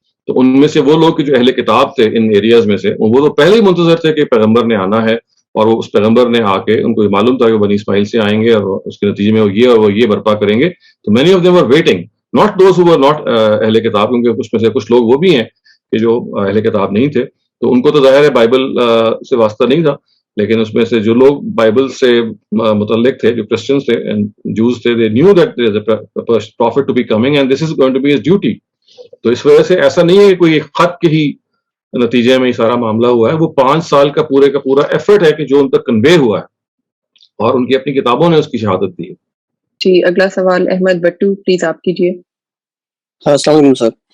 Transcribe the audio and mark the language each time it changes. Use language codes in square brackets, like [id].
[ur] تو ان میں سے وہ لوگ جو اہل کتاب تھے ان ایریاز میں سے، وہ تو پہلے ہی منتظر تھے کہ پیغمبر نے آنا ہے، اور وہ اس پیغمبر نے آ کے ان کو یہ معلوم تھا کہ بنی اسماعیل سے آئیں گے اور اس کے نتیجے میں وہ یہ برپا کریں گے. تو [en] many of them were waiting, not those who were not [ur] اہل کتاب، کیونکہ اس میں سے کچھ لوگ وہ بھی ہیں کہ جو اہل کتاب نہیں تھے، تو ان کو تو ظاہر ہے بائبل سے واسطہ نہیں تھا. لیکن اس میں سے جو لوگ بائبل سے متعلق تھے، جو کرسچنز تھے جوز تھے، [en] they knew that there is a prophet to be coming and this is going to be his duty. [ur] تو اس وجہ سے ایسا نہیں ہے کہ کوئی خط کے ہی نتیجے میں یہ سارا معاملہ ہوا ہے، وہ 5 سال کا پورا ایفرٹ ہے کہ جو ان تک کنوے ہوا ہے، اور ان کی اپنی کتابوں نے اس کی شہادت دی ہے. جی اگلا سوال احمد بٹو پلیز آپ کیجیے. السلام علیکم سر.